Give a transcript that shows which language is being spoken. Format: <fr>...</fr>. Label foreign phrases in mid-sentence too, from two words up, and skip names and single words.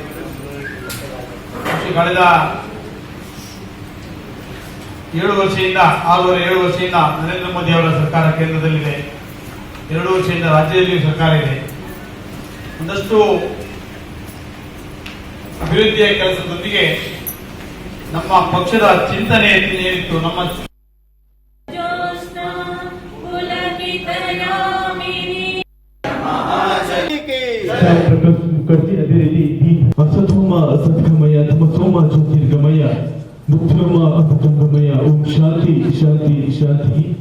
<kn>ಕಳೆದ 7 ವರ್ಷದಿಂದ 7 ವರ್ಷದಿಂದ ನರೇಂದ್ರ ಮೋದಿ ಅವರ ಸರ್ಕಾರ ಕೇಂದ್ರದಲ್ಲಿದೆ. 2 ವರ್ಷದಿಂದ ರಾಜ್ಯದಲ್ಲಿಯೂ ಸರ್ಕಾರ ಇದೆ. ಒಂದಷ್ಟು ಅಭಿವೃದ್ಧಿಯ ಕೆಲಸದೊಂದಿಗೆ ನಮ್ಮ ಪಕ್ಷದ ಚಿಂತನೆ ಏನಿತ್ತು, ನಮ್ಮ</kn> <hi>मुखर्जी अभी रेडी</hi> <sa>असतोमा असतगमय तमसोमा ज्योतिर्गमय मुक्तिर्मा अमृतंगमय ओम शांति शांति शांति</sa>